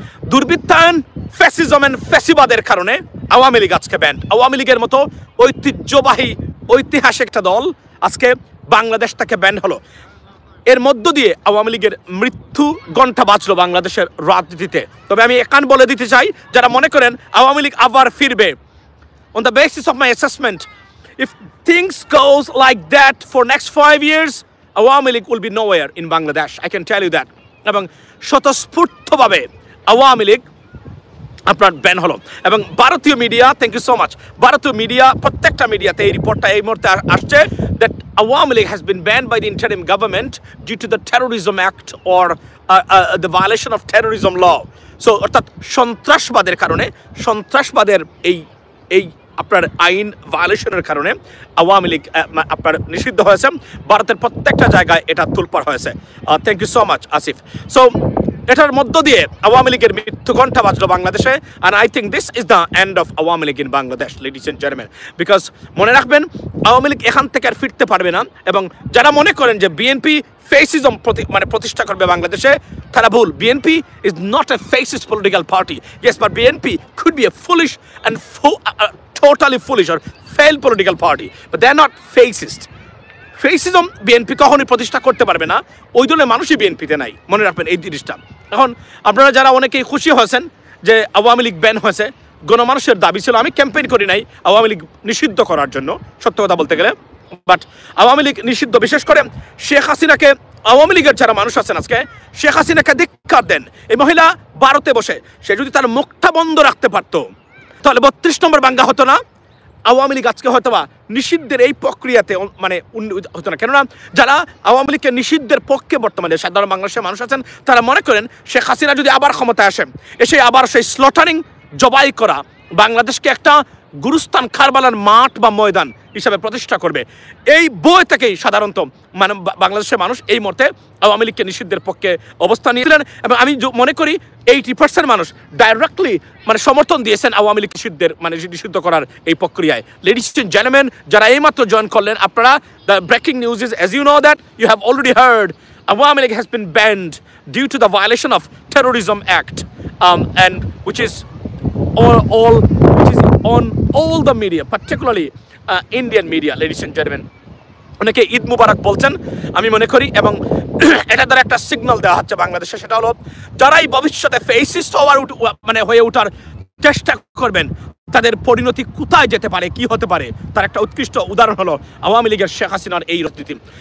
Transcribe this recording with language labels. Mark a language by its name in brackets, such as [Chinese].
[Bangla] দুর্বৃত্তায়ন, fascism and ফ্যাসিবাদের কারণে আওয়ামী লীগ আজকে ব্যান। আওয়ামী লীগের মতো ঐতিহ্যবাহী ঐতিহাসিক একটা দল আজকে বাংলাদেশ থেকে ব্যান হলো। এর মধ্য দিয়ে আওয়ামী লীগের মৃত্যু ঘণ্টা বাজলো বাংলাদেশের রাজনীতিতে। তবে আমি একান বলে দিতে চাই, যারা মনে করেন আওয়ামী লীগ আবার ফিরবে, [English] on the basis of my assessment, if things goes like that for next 5 years, Awami League will be nowhere in Bangladesh. I can tell you that. [Bangla] এবং স্বতঃস্ফূর্তভাবে আওয়ামী লীগ আপনার ব্যান হলো। এবং ভারতীয় media, [English] thank you so much, [Bangla] ভারতীয় media প্রত্যেকটা মিডিয়াতে এই রিপোর্টটা এই মুহূর্তে আসছে [English] that Awami League has been banned by the interim government due to the terrorism act or the violation of terrorism law. [Bangla] So অর্থাৎ সন্ত্রাসবাদের কারণে, সন্ত্রাসবাদের এই আপনার আইন ভায়োলেশনের কারণে আওয়ামী লীগ আপনার নিষিদ্ধ হয়েছে। ভারতের প্রত্যেকটা জায়গায় এটা তোলপাড় হয়েছে। [English] thank you so much [Bangla] Asif. So এটার মধ্য দিয়ে আওয়ামী লীগের মৃত্যু ঘণ্টা বাজলো বাংলাদেশে। [English] And I think this is the end of Awami League in Bangladesh, ladies and gentleman. [Bangla] Because মনে রাখবেন, আওয়ামী লীগ এখান থেকে আর ফিরতে পারবে না। এবং যারা মনে করেন যে বিএনপি ফেসিজম প্রতিষ্ঠা করবে বাংলাদেশে, তারা ভুল। [English] BNP is not a fascist political party. Yes, but BNP could be a foolish and totally foolish or failed political party, but they are not fascist. [Bangla] Fascism BNP কখনোই প্রতিষ্ঠা করতে পারবে না। ওই দলের মানুষই বিএনপিতে নাই, মনে রাখবেন এই জিনিসটা। এখন আপনারা যারা অনেকেই খুশি হয়েছেন যে আওয়ামী লীগ ব্যান হয়েছে, গণমানুষের দাবি ছিল, আমি ক্যাম্পেইন করি নাই আওয়ামী লীগ নিষিদ্ধ করার জন্য, সত্য কথা বলতে গেলে। বাট আওয়ামী লীগ নিষিদ্ধ, বিশেষ করে শেখ হাসিনাকে, আওয়ামী লীগের যারা মানুষ আছেন আজকে, শেখ হাসিনাকে ধিক্কার দেন। এই মহিলা ভারতে বসে সে যদি তার মুখটা বন্ধ রাখতে পারতো, তাহলে 32 নম্বর বাঙ্গা হতো না। আওয়ামী লীগ আজকে হয়তো বা নিষিদ্ধের এই প্রক্রিয়াতে মানে হতো না। কেননা যারা আওয়ামী লীগকে নিষিদ্ধের পক্ষে বর্তমানে সাধারণ বাংলাদেশের মানুষ আছেন, তারা মনে করেন শেখ হাসিনা যদি আবার ক্ষমতায় আসে, এসে আবার সেই স্লটারিং, জবাই করা বাংলাদেশকে একটা গুরুস্থান, কারবালার মাঠ বা ময়দান হিসাবে প্রতিষ্ঠা করবে। এই বই থেকেই সাধারণত বাংলাদেশের মানুষ এই মুহূর্তে আওয়ামী লীগকে নিষিদ্ধের পক্ষে অবস্থান নিয়েছিলেন। এবং আমি মনে করি 80% মানুষ ডাইরেক্টলি মানে সমর্থন দিয়েছেন আওয়ামী লীগ নিষিদ্ধ করার এই প্রক্রিয়ায়। [English] ladies and gentleman, [Bangla] যারা এইমাত্র জয়েন করলেন, আপনারা, [English] The breaking news is, as you know that, you have already heard, Awami League has been banned due to the violation of Terrorism Act, and which is on all the media, particularly Indian media, ladies and gentlemen. [Bangla] অনেকে ঈদ মুবারক বলছেন, আমি মনে করি, এবং এটা দ্বারা একটা signal দেওয়া হচ্ছে বাংলাদেশে। সেটা হলো, যারাই ভবিষ্যতে ফেসিস্ট হয়ে ওঠার চেষ্টা করবেন, তাদের পরিণতি কোথায় যেতে পারে, কি হতে পারে, তার একটা উৎকৃষ্ট উদাহরণ হলো আওয়ামী লীগের শেখ হাসিনার এই রাজনীতি।